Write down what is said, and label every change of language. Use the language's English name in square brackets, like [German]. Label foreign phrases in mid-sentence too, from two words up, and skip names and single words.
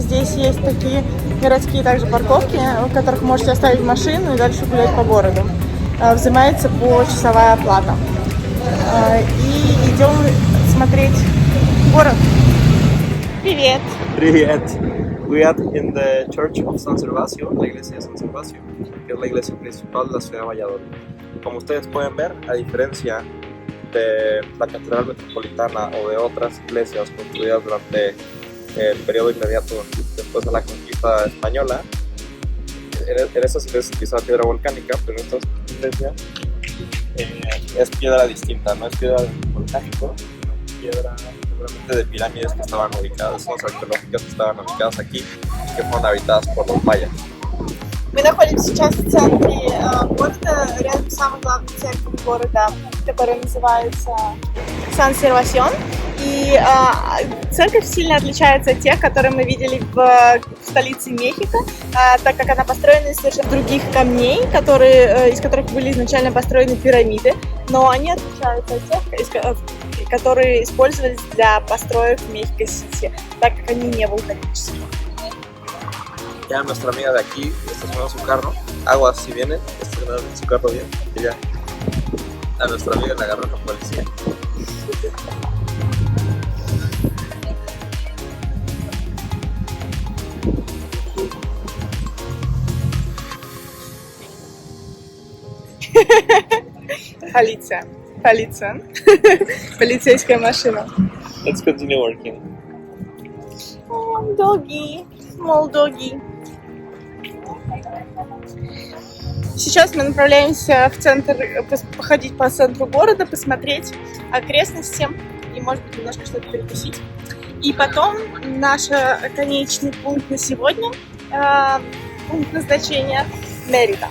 [Russian] Здесь есть такие городские также парковки, в которых можете оставить машину и дальше гулять по городу. Взимается почасовая оплата. И идем смотреть город. Привет! Привет! [English] We are in the Church of San Servasio, [Spanish] la iglesia de San Servasio, que es la iglesia principal de la ciudad de Valladolid. Como ustedes pueden ver, a diferencia de la Catedral Metropolitana o de otras iglesias construidas durante el periodo inmediato después de la conquista española, en estas iglesias se utiliza piedra volcánica, pero en esta iglesia es piedra distinta, no es piedra volcánica, sino piedra seguramente de pirámides que estaban ubicadas, zonas arqueológicas que estaban ubicadas aquí y que fueron habitadas por los mayas. [Russian] Мы находимся сейчас в центре города, рядом с самой главной церковью города, которая называется Сан-Сервасион. И церковь сильно отличается от тех, которые мы видели в столице Мехико, так как она построена из совершенно других камней, из которых были изначально построены пирамиды, но они отличаются от тех, которые использовались для построек в Мехико-Сити, так как они не вулканические. [Spanish] Ya nuestra amiga de aquí estacionó su carro, aguas si viene, estacionó su carro bien, y ya a nuestra amiga le agarró la policía. [Russian] Полиция. Полицейская машина. [English] Let's continue working. Doggy, small doggy. [Russian] Сейчас мы направляемся в центр, походить по центру города, посмотреть окрестности и, может быть, немножко что-то перекусить. И потом наш конечный пункт на сегодня, пункт назначения Мерида.